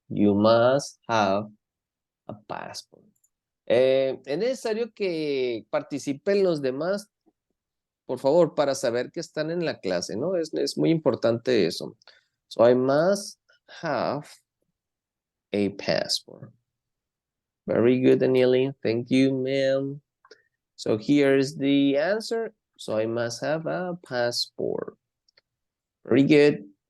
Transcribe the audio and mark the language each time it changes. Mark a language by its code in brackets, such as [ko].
[en] You must have a passport. [es] Es necesario que participen los demás, por favor, para saber que están en la clase, ¿no? Es muy importante eso. [en] So I must have a passport. Very good, Anilin. Thank you, ma'am. So here's the answer. So I must have a passport. Very good.